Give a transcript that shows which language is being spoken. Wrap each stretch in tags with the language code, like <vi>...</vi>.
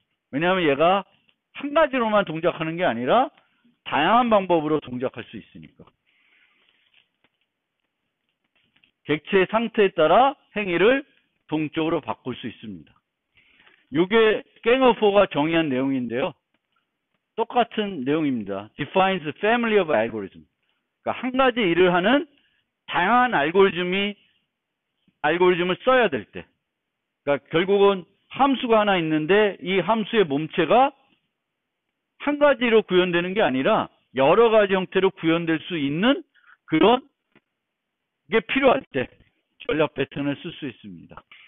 <ko>왜냐하면 얘가 한 가지로만 동작하는 게 아니라 다양한 방법으로 동작할 수 있으니까. 객체의 상태에 따라 행위를 동적으로 바꿀 수 있습니다. 이게 갱어포가 정의한 내용인데요. 똑같은 내용입니다.</ko> <en>Defines family of algorithm.</en> <ko>그러니까 한 가지 일을 하는 다양한 알고리즘을 써야 될 때. 그러니까 결국은 함수가 하나 있는데 이 함수의 몸체가 한 가지로 구현되는 게 아니라 여러 가지 형태로 구현될 수 있는 그런 게 필요할 때 전략 패턴을 쓸 수 있습니다.</ko>